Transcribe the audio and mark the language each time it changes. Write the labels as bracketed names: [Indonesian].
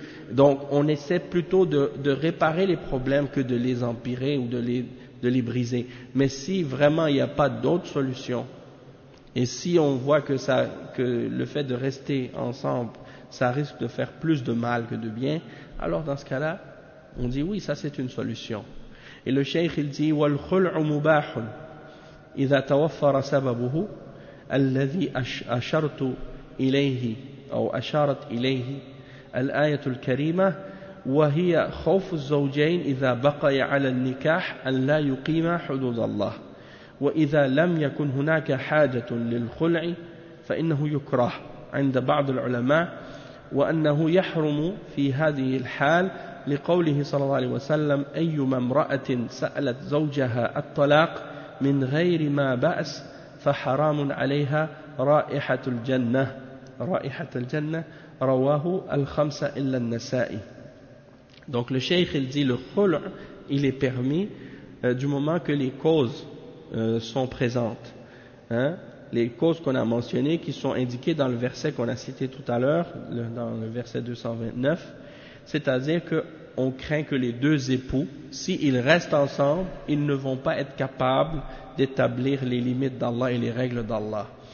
[French] Donc on essaie plutôt de réparer les problèmes que de les empirer ou de les briser. Mais si vraiment il n'y a pas d'autre solution, et si on voit que le fait de rester ensemble, ça risque de faire plus de mal que de bien, alors dans ce cas-là, on dit oui, ça c'est une solution. Et le cheikh, il dit [Arabic] wal khul'u mubahun idha tawaffara sababuhu alladhi ashartu ilayhi aw asharat ilayhi الآية الكريمة وهي خوف الزوجين إذا بقي على النكاح أن لا يقيم حدود الله وإذا لم يكن هناك حاجة للخلع فإنه يكره عند بعض العلماء وأنه يحرم في هذه الحال لقوله صلى الله عليه وسلم أيما امرأة سألت زوجها الطلاق من غير ما بأس فحرام عليها رائحة الجنة رائحة الجنة Rawahu al-khamsa illa al-nasa'i. [French] Donc le cheikh, il dit, le khul' il est permis du moment que les causes sont présentes, hein? Les causes qu'on a mentionnées, qui sont indiquées dans le verset qu'on a cité tout à l'heure, dans le verset 229, c'est-à-dire qu'on craint que les deux époux, s'ils restent ensemble, ils ne vont pas être capables d'établir les limites d'Allah et les règles d'Allah.